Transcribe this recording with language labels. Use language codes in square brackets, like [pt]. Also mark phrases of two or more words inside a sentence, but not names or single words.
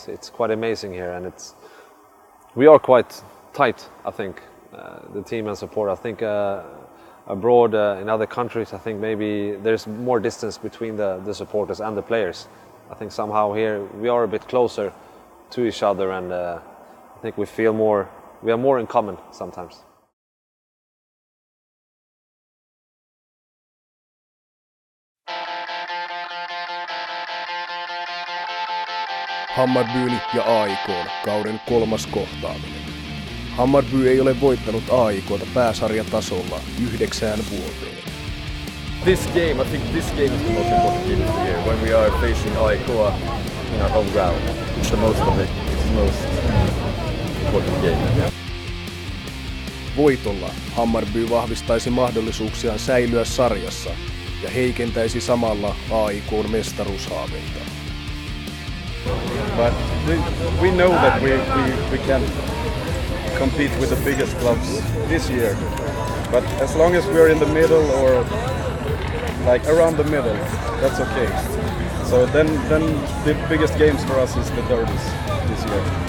[en] It's quite amazing here, and we are quite tight, I think, the team and support. I think abroad in other countries, I think maybe there's more distance between the supporters and the players. I think somehow here we are a bit closer to each other, and I think we have more in common sometimes. [fi] Hammarbyn ja AIK:n kauden 3. kohtaaminen. Hammarby ei ole voittanut AIK:ta pääsarjatasolla 9 vuoteen. [en] I think this game is the most important game of the year. When we are facing AIK in our home ground, it's the most important game. [fi] Voitolla Hammarby vahvistaisi mahdollisuuksiaan säilyä sarjassa ja heikentäisi samalla AIK:n mestaruushaaveita. [en] But we know that we can compete with the biggest clubs this year. But as long as we are in the middle or like around the middle, that's okay. So then the biggest games for us is the derbies this year.